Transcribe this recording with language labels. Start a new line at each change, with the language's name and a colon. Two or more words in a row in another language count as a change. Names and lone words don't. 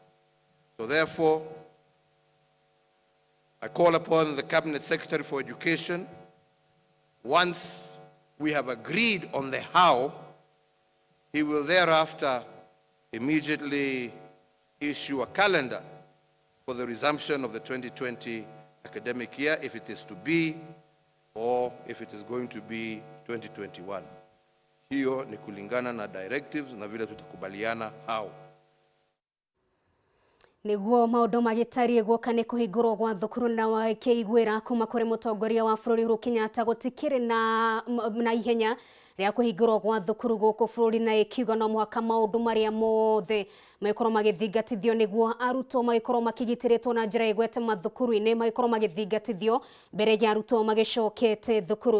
English: So therefore, I call upon the Cabinet Secretary for Education, once we have agreed on the how, he will thereafter immediately issue a calendar for the resumption of the 2020 academic year, if it is to be, or if it is going to be 2021.
Swahili: Hiyo ni kulingana na directives na vile tutakubaliana how.
Kikuyu: Niguo maundu magitarie guoka ni kuhingurwo gwa thukuru na wakeigwira kuma kuri mutongoria wa bururi Uhuru Kenyatta gutikire na ihenya ria kuhingurwo gwa thukuru guku bururi na ikiuga no muhaka maundu maria mothe maikorwo magithingatithio niguo arutwo maikorwo makigitiritwo na njira igwete mathukuru-ini maikorwo magithingatithio mbere ya arutwo magicokete thukuru.